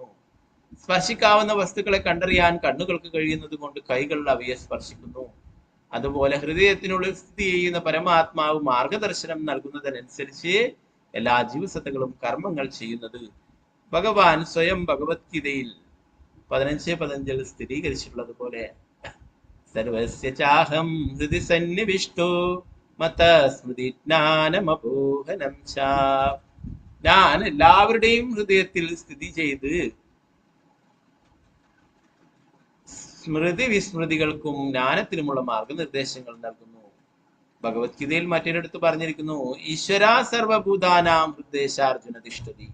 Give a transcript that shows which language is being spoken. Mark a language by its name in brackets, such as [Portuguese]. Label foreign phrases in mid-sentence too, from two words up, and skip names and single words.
[Malayalam] സ്പർശിക്കാവുന്ന വസ്തുക്കളെ കണ്ടറിയാൻ കണ്ണുകൾക്ക് കഴിയുന്നത് കൊണ്ട് കൈകൾ അവയെ സ്പർശിക്കുന്നു. അതുപോലെ ഹൃദയത്തിനുള്ളിൽ സ്ഥിതി ചെയ്യുന്ന പരമാത്മാവ് മാർഗദർശനം നൽകുന്നതിനനുസരിച്ച് എല്ലാ ജീവസത്തകളും കർമ്മങ്ങൾ ചെയ്യുന്നത് ഭഗവാൻ സ്വയം ഭഗവത്ഗീതയിൽ 15:15 സ്ഥിരീകരിച്ചിട്ടുള്ളത് പോലെ [Sanskrit] സർവസ്യ ചാഹം ഹൃദി സന്നിവിഷ്ടോ മതസ്മൃതിജ്ഞാനമപോഹനം ച. [Malayalam] ഞാൻ എല്ലാവരുടെയും ഹൃദയത്തിൽ സ്ഥിതി ചെയ്ത് സ്മൃതി വിസ്മൃതികൾക്കും ജ്ഞാനത്തിനുമുള്ള മാർഗനിർദ്ദേശങ്ങൾ നൽകുന്നു. ഭഗവത്ഗീതയിൽ മറ്റൊരിടത്ത് പറഞ്ഞിരിക്കുന്നു, [Sanskrit] ഈശ്വര സർവഭൂതാനാം ഹൃദയശാർജുന തിഷ്ഠതി.